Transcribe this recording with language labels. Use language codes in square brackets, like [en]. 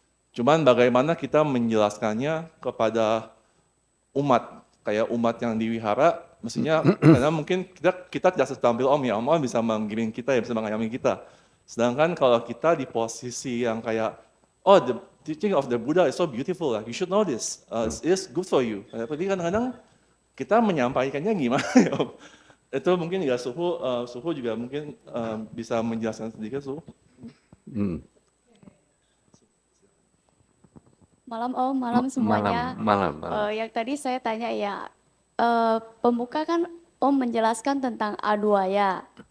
[id] Cuman bagaimana kita menjelaskannya kepada umat, kayak umat yang diwihara, mestinya karena mungkin kita tidak setampil Om ya, Om bisa menggiring kita ya, bisa mengayomi kita. Sedangkan kalau kita di posisi yang kayak, [en] the teaching of the Buddha is so beautiful, you should know this, it's good for you. [id] Tapi kadang-kadang kita menyampaikannya gimana ya Om? Itu mungkin juga Suhu juga mungkin bisa menjelaskan sedikit Suhu. Malam Om, malam semuanya. Malam. Yang tadi saya tanya ya, pembuka kan Om menjelaskan tentang Adwaya.